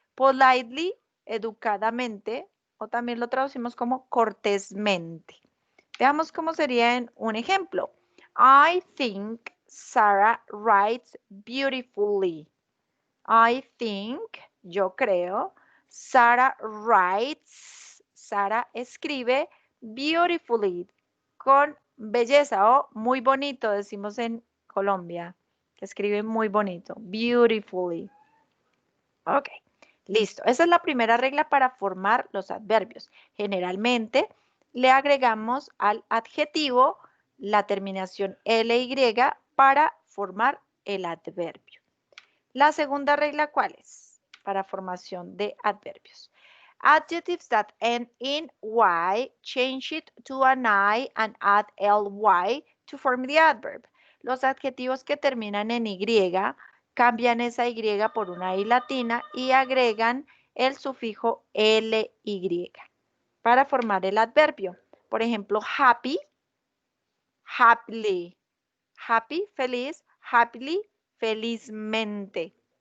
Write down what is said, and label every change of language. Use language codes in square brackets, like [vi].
[es] Politely, educadamente, o también lo traducimos como cortésmente. Veamos cómo sería en un ejemplo. [en] I think Sarah writes beautifully. I think, [es] yo creo, [en] Sarah writes, [es] Sarah escribe beautifully, con belleza o muy bonito, decimos en Colombia, que escribe muy bonito, beautifully. Ok, Listo, esa es la primera regla para formar los adverbios. Generalmente le agregamos al adjetivo la terminación ly para formar el adverbio. La segunda regla, ¿cuál es? Para formación de adverbios. [en] Adjectives that end in y, change it to an I and add ly to form the adverb. [es] Los adjetivos que terminan en y, cambian esa y por una i latina y agregan el sufijo ly para formar el adverbio. Por ejemplo, happy, happily. Happy, feliz, happily, felizmente.